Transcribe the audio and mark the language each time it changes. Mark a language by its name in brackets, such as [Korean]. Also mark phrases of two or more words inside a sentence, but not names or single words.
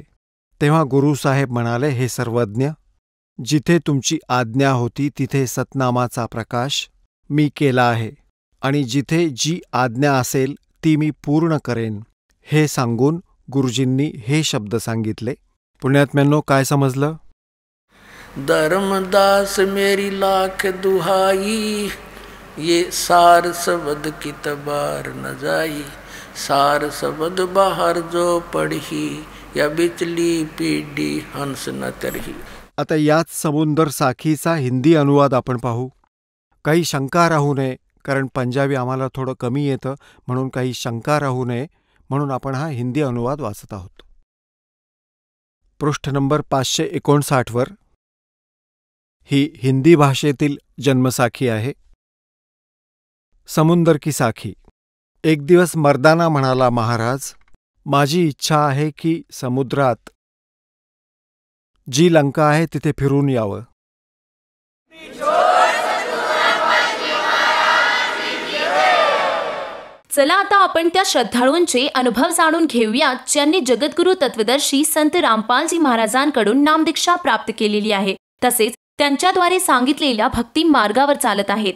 [Marathi] तेव्हा गुरुसाहेब म्हणाले, हे सर्वज्ञ, जिथे तुमची आज्ञा होती तिथे सतनामाचा प्रकाश मी केला आहे, आणि जिथे जी आज्ञा असेल ती मी पूर्ण करेन. हे सांगून गुरुजींनी हे शब्द सांगितले. पुण्यात्म्यांनो, काय समजलं? [Hindi] धर्मदास मेरी लाख दुहाई, ये सार सबद की तबार न जाई. सार सबद बाहर जो पढ़ी, या बिचली पीडी हंस न तरही. [Marathi] आता याच समुंदर साखीचा हिंदी अनुवाद आपण पाहू. काही शंका राहू नये, कारण पंजाबी आम्हाला थोडं कमी येतं, म्हणून काही शंका राहू नये म्हणून आपण हा हिंदी अनुवाद वाचत आहोत. पृष्ठ नंबर 559 वर ही हिंदी भाषेतील जन्मसाखी आहे. [Hindi] समुंदर की साखी. [Marathi] एक दिवस मर्दाना म्हणाला, महाराज, माझी इच्छा आहे की समुद्रात जी लंका आहे तिथे फिरून यावं. चला आता आपण त्या श्रद्धाळूंचे अनुभव जाणून घेऊयात ज्यांनी जगद्गुरू तत्वदर्शी संत रामपालजी महाराजांकडून नामदीक्षा प्राप्त केलेली आहे, तसेच त्यांच्याद्वारे सांगितलेल्या भक्ती मार्गावर चालत आहेत.